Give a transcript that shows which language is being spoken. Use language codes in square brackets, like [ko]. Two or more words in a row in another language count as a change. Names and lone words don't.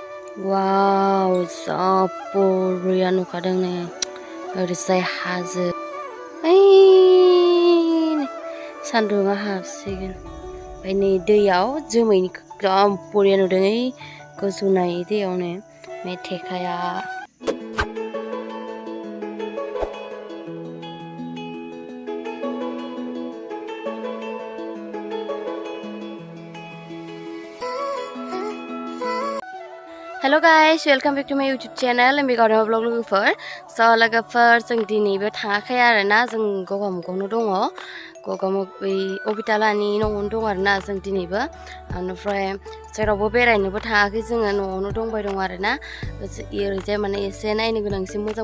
[brx] Wow, so borian नुखादों नै ओरैजाय हाजो सान्दुङा हाबसिगोन ओमफ्राय नै दैयाव जोमैनि एकदम बरिया नुदों गोजौनाय दैयावनो मेथेखाया [en] Hello guys, welcome back to my YouTube channel M.B Gaorema vlog [brx] लोगोफोर लोगोफोर जों दिनैबो थाङाखै आरोना जों गगामुगावनो दङ गगामुग बै अबितालानि न'आवनो दं आरोना जों दिनैबो ओमफ्राय जेरावबो बेरायनोबो थाङाखै जोङो न'आवनो दंबाय दं आरोना ओरैजाय माने एसे नायनो गोनां एसे मोजां